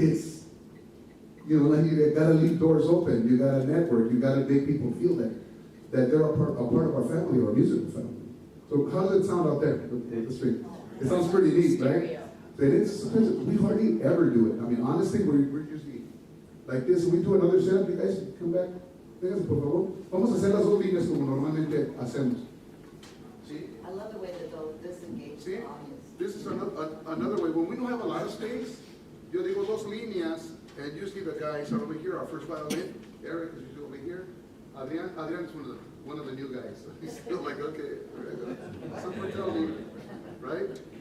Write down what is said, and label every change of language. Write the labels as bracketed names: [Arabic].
[English] It's, you know, like you got to leave doors open. You got to network. You got to make people feel that they're a part of our family or a musical family. So how does it sound out there? The street. It sounds pretty neat, right? We hardly ever do it. I mean, honestly, we're usually like this. We do another setup. You guys come back. [Spanish] Vénganse, por favor. Vamos a hacer las 2 líneas como normalmente hacemos. ¿Sí? [English] I love the way that they'll disengage [Spanish] ¿Sí? [English] the audience. This is another way. When we don't have a lot of space, [Spanish] yo digo 2 líneas, [English] and usually the guys are over here. Our first violin, Eric is usually over here. Adrian is one of the new guys. So he's still like, okay, someone tell me, right?